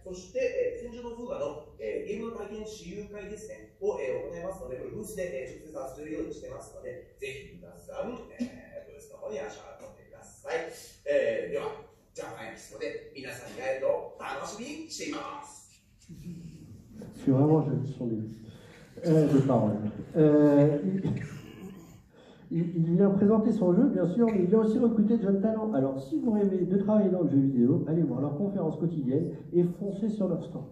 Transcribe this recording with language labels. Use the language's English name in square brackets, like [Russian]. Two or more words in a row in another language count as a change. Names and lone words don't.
[Japanese] そして、戦場の風雅のゲームの体験私有会ですね、を行いますので、これブースで直接遊べるようにしてますので、ぜひ皆さん、ブースの方に足を運んでください。では、ジャパンエキスポで皆さんに会えるのを楽しみにしています。 [French] C'est vraiment joli son des paroles. Il vient présenter son jeu, bien sûr, mais il vient aussi recruter de jeunes talents. Alors, si vous rêvez de travailler dans le jeu vidéo, allez voir leurs conférences quotidiennes et foncez sur leur stand.